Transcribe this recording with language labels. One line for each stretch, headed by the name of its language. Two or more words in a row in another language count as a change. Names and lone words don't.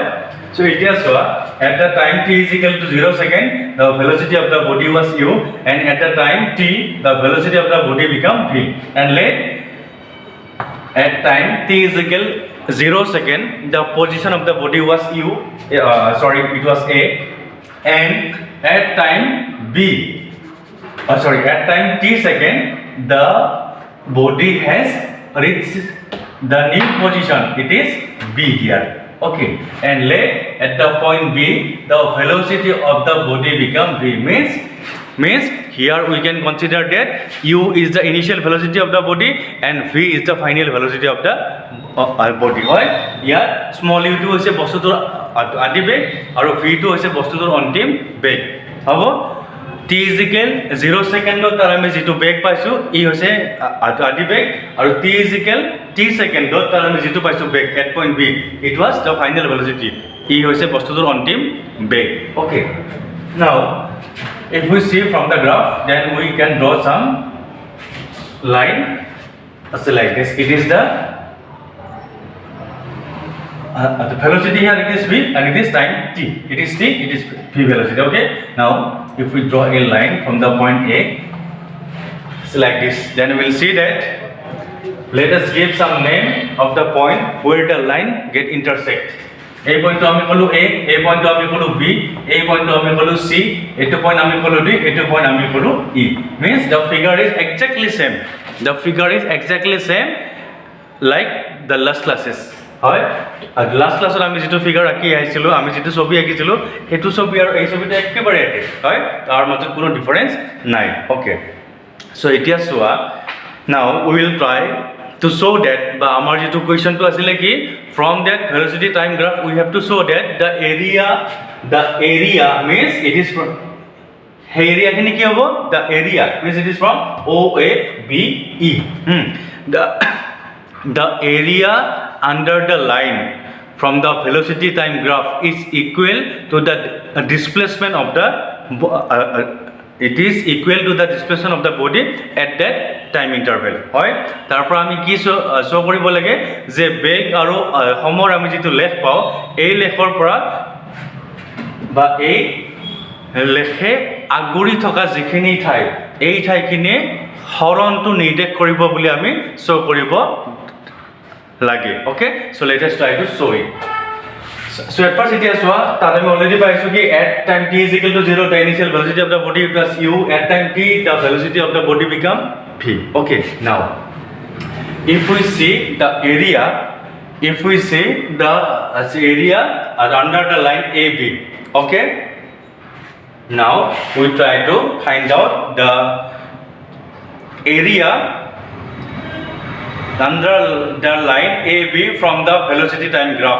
English: So
Assamese: এতিয়া চোৱা
English: at the time t is equal to 0 second the velocity of the body was u, and at the time t the velocity of the body become v, and let at time t is equal 0 second the position of the body was u, it was a, and at time at time t second the body has reached the new position, it is b here. Okay, and let at the point b the velocity of the body become v, means here we can consider that u is the initial velocity of the body and v is the final velocity of the body.
Assamese: হয় ইয়াৰ small u টো হৈছে বস্তুটোৰ আদি বেগ আৰু v টো হৈছে বস্তুটোৰ অন্তিম বেগ. হ'ব
English: t is equal 0
Assamese: সেকেন্ডত তাৰ আমি যেটো বেগ পাইছো ই হৈছে আদি বেগ আৰু
English: t is equal t
Assamese: সেকেন্ডত তাৰ আমি যেটো পাইছো বেগ
English: at point b it was the final velocity,
Assamese: ই হৈছে বস্তুটোৰ অন্তিম বেগ.
English: Okay, now if we see from the graph then we can draw some line like this. It is the velocity here, it is v, and it is time t, it is v velocity. Okay, now if we draw a line from the point a, it's like this, then we will see that let us give some name of the point where the line get intersect. A point
Assamese: টো আমি ক'লো
English: a point
Assamese: টো আমি ক'লো b,
English: a point
Assamese: টো আমি ক'লো c,
English: a to point
Assamese: আমি ক'লো d,
English: a to point
Assamese: আমি ক'লো e,
English: means the figure is exactly same like the last classes.
Assamese: হয় লাস্ট ক্লাছত আমি যেটো ফিগার আঁকি আহিছিলো আমি যেটো ছবি আঁকিছিলো হেতু ছবি আৰু এই ছবিটো একেবাৰে একে হয়, তাৰ মাজত কোনো ডিফাৰেন্স নাই.
English: okay, so
Assamese: এতিয়া চোৱা
English: now we will try to show that
Assamese: বা আমাৰ যেটো কোৱেশ্চনটো আছিল কি
English: from that velocity time graph we have to show that the area means it is from area
Assamese: খিনি কি হ'ব
English: the area means it is from o a b e. The area under the line from the velocity time graph is equal to the displacement of the it is equal to the displacement of the body at
Assamese: that
English: time interval
Assamese: হয় তাৰ পৰা আমি কি শ্ব' কৰিব লাগে যে বেগ আৰু সময়ৰ আমি যিটো লেখ পাওঁ এই লেখৰ পৰা বা এই লেখে আগুৰি থকা যিখিনি ঠাই এই ঠাইখিনি হৰণটো নিৰ্দেশ কৰিব বুলি আমি শ্ব' কৰিব লাগে
English: okay so let us try to show it So at first
Assamese: এতিয়া চোৱা তাত আমি অলৰেডি পাইছো কি
English: at time t is equal to 0 the initial velocity of the body plus u at time t the velocity of the body become v. Okay, now if we see the area under the line AB, okay, now we try to find out the area under the line AB from the velocity time graph.